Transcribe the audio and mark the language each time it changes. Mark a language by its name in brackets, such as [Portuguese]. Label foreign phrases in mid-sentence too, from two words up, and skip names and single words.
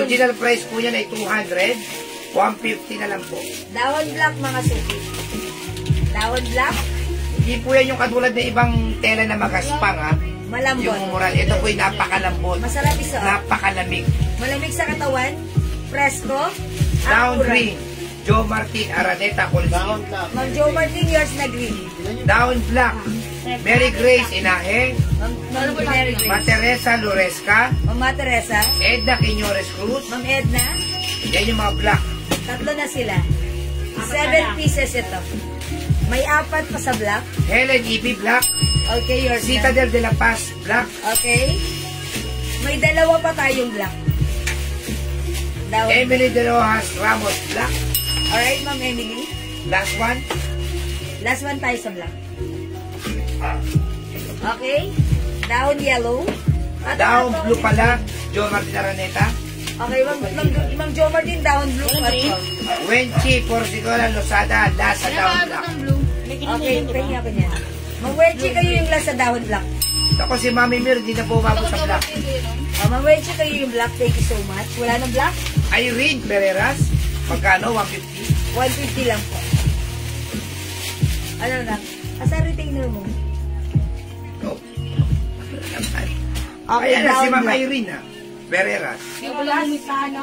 [English] Original price [Filipino] po yan ay 200. 150 na lang po. dahon black, mga suki. Dahon black, Hindi po yan yung katulad ng ibang tela na magaspang ha. malambot. Yung moral, ito po yung napakalambot. Masarap isuot. Napakalamig. Malamig sa katawan, presko, Down akurat. green, Joe Martin Araneta Colston. Ma'am Joe Martin, yours na green. [English] Down black, [Filipino] Mary Grace Inahe, Ma'am Mary Grace. Materesa Loresca, Ma'am Teresa. Edna Quiñones Cruz. Ma'am Edna. Yan yung mga black. Tatlo na sila. 7 pieces ito. May 4 pa sa black. Helen E.B. Black, Okay, yours na. Citadel de la Paz Black, Okay. May 2 pa tayong black. Daw. Emily de Rojas Ramos Black. Alright, Ma'am Emily. [English] Last one, Last one [Filipino] tayo sa black. Okay. [English] Down yellow. [Filipino] At Down ito- blue pala, Joe Martin Araneta. Okay, Ma'am Joe Martin, [English] down blue. [Filipino] Wenchi Porcicola Losada, last sa [English] down black. [Filipino] Okay, kanya ko niya. Ma'am Wenchi, kayo yung last sa dahon black. Ako si Mami Mir, di na po umabot sa black. Ma'am Wenchi, kayo yung black. [English] Thank you so much. [Filipino] Wala nang black? Irene Pereras, magkano? 150. 150 lang po. Ano na? Asa retainer mo? No. Okay, Ayan na si down Ma'am black. Irene ha. Pereras. Ano?